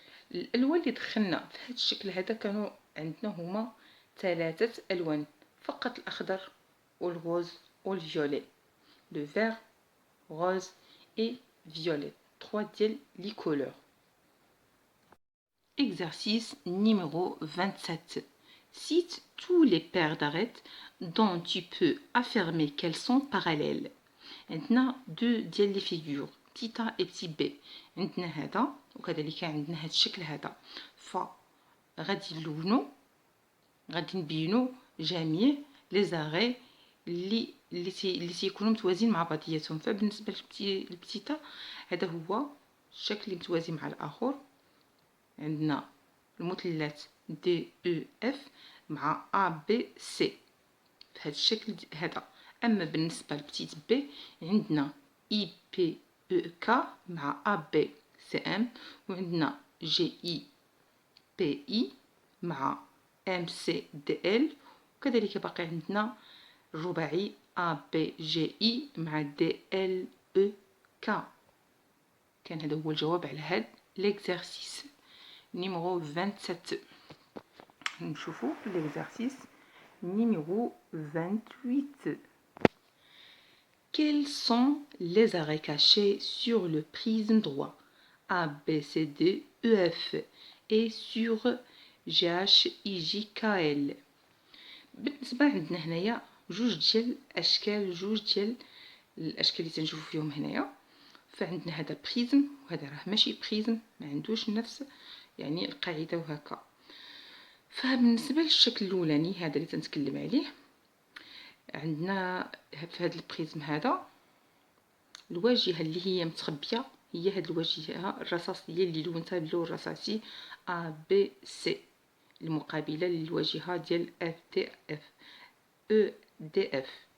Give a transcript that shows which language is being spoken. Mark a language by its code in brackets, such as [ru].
[ar] الالوان اللي دخلنا في هذا الشكل هذا كانوا عندنا هما 3 الوان فقط، الاخضر والغوز والفيولي، [fr] le vert, rose et violet. [ar] 3 ديال لي couleurs. [fr] Exercice numéro 27. Cite tous les paires d'arêtes dont tu peux affirmer qu'elles sont parallèles. [ar] عندنا 2 ديال لي فيغور تيتا [fr] et petit b. [ar] عندنا هذا وكذلك عندنا هذا الشكل هذا. فغادي نلونو غادي نبينو جميع لي زاري اللي تيكونوا متوازين مع بعضياتهم. فبالنسبه للبتيتا هذا هو الشكل اللي متوازي مع الاخر. عندنا المثلثات دي او اف مع ا بي سي في هذا الشكل هذا. اما بالنسبه لبتيت بي عندنا اي بي او كا مع ا بي سي ام، وعندنا جي اي بي اي مع ام سي دي ال، وكذلك باقي عندنا الرباعي ا بي جي اي مع دي ال او كا. كان هذا هو الجواب على هذا [fr] l'exercice numéro 27. [ar] نشوفوا [fr] l'exercice numéro 28. Quels sont les arrêts cachés sur le prisme droit A, B, C, D, E, F et sur G, H, I, J, K, L؟ [ar] بالنسبة عندنا هنايا جوج ديال الاشكال اللي تنشوفوا فيهم هنايا. فعندنا هذا بريزم وهذا راه ماشي بريزم، ما عندوش نفس يعني القاعده وهكا. فبالنسبه للشكل الاولاني هذا اللي تنتكلم عليه، عندنا في هذا البريزم هذا الواجهه اللي هي متخبيه هي هذه الواجهه الرصاصيه اللي لونتها باللون الرصاصي ا بي سي، المقابله للواجهه ديال اف دي اف او دي اف.